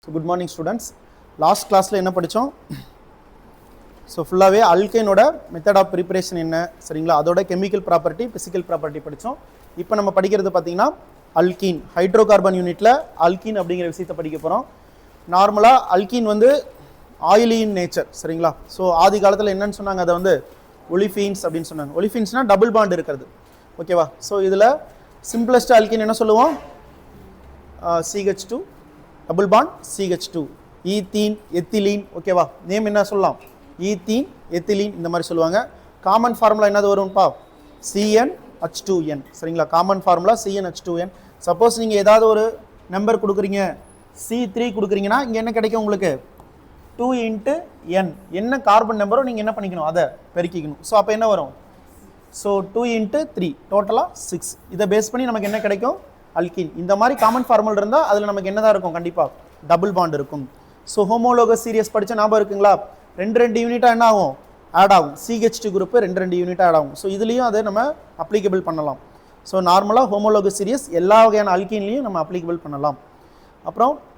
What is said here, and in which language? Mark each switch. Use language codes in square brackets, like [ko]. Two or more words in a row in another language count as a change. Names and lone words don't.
[en] So good morning students. Last class [ta] ல என்ன படிச்சோம்? [en] So fullave alkane oda method of preparation [ta] என்ன சரிங்களா அதோட [en] chemical property physical property padichom. [ta] இப்போ நாம படிக்கிறது பத்தின [en] alkene hydrocarbon unit [ta] la alkene அப்படிங்கற விஷயத்தை படிக்க போறோம். நார்மலா alkene வந்து [en] oily in nature [ta] சரிங்களா? So ஆதி காலத்துல என்னன்னு சொன்னாங்க அத வந்து olefins அப்படினு சொன்னாங்க. Olefins னா [en] double bond [ta] இருக்குது. ஓகேவா? So இதுல [en] simplest alkene [ta] என்ன சொல்லுவோம்? [en] CH2 double bond CH2 ethene ethylene [ta] ஓகேவா நேம் என்ன சொல்லலாம் [en] ethene ethylene [ta] இந்த மாதிரி சொல்லுவாங்க [en] common formula [ta] என்னது வரும்பா CnH2n சரிங்களா [en] common formula [ta] CnH2n சப்போஸ் நீங்க ஏதாவது ஒரு நம்பர் கொடுக்குறீங்க C3 கொடுக்குறீங்கன்னா இங்க என்ன கிடைக்கும் உங்களுக்கு 2 * n என்ன [en] carbon number [ta] நீங்க என்ன பண்ணிக்கணும் அதை பெருக்கிக்கணும் சோ அப்ப என்ன வரும் சோ 2 * 3 டோட்டலா 6 இத பேஸ் பண்ணி நமக்கு என்ன கிடைக்கும் alkene இந்த மாதிரி [en] common formula [ta] இருந்தா அதுல நமக்கு என்னதா இருக்கும் கண்டிப்பா [en] double bond [ta] இருக்கும் [en] so homologous series [ta] படிச்ச ஞாபகம் இருக்குங்களா ரெண்டு யூனிட்டா என்ன ஆகும் ஆட் ஆகும் [en] CH2 group [ta] ரெண்டு யூனிட்டா ஆட் ஆகும் சோ இதுலயும் அதை நம்ம அப்ளிகபிள் பண்ணலாம் [en] so normally homologous series [ta] எல்லா வகையான அல்கீன்லயும் நம்ம அப்ளிகபிள் பண்ணலாம் அப்புறம்